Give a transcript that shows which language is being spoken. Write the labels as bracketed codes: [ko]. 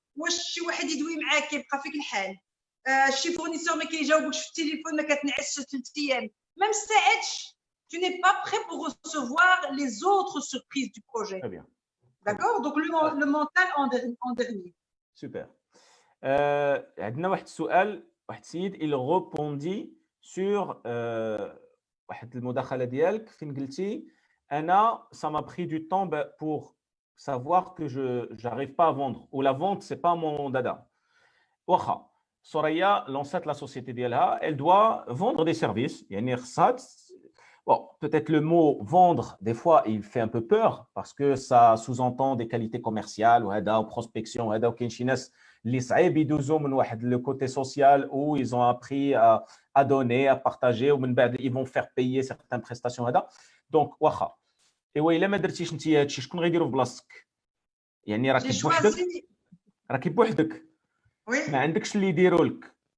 [ar] واش شي واحد يدوي معاك يبقى فيك الحال. شي فورنيسور ما كيجاوبكش في التليفون ما كتنعسش 3 ايام. ما مستعدش. [fr] Tu n'es pas prêt pour recevoir les autres surprises du projet. Très bien. D'accord? Donc le mental en dernier. Super. [ar] عندنا واحد السؤال، واحد السيد [fr] il répondit sur [ar] واحد المداخله ديالك فين قلتي انا [fr] ça m'a pris du temps pour savoir que je j'arrive pas à vendre ou la vente c'est pas mon dada. [ar] واخا [fr] Soraya lancette la société [ar] ديالها, [fr] elle doit vendre des services [ar] يعني خصها [fr] bon peut-être le mot vendre des fois il fait un peu peur parce que ça sous-entend des qualités commerciales [ar] وهذا [fr] prospection [ar] وهذا وكاين شي ناس اللي صعيب يدوزوا من واحد [fr] le côté social où ils ont appris à donner, à partager [ar] ومن بعد [fr] ils vont faire payer certaines prestations هذا. donc [ar] واخا ايوا الا ما درتيش انت هذا الشيء شكون غيديروا في بلاصتك؟ يعني راكي بوحدك ما عندكش اللي يديروا لك.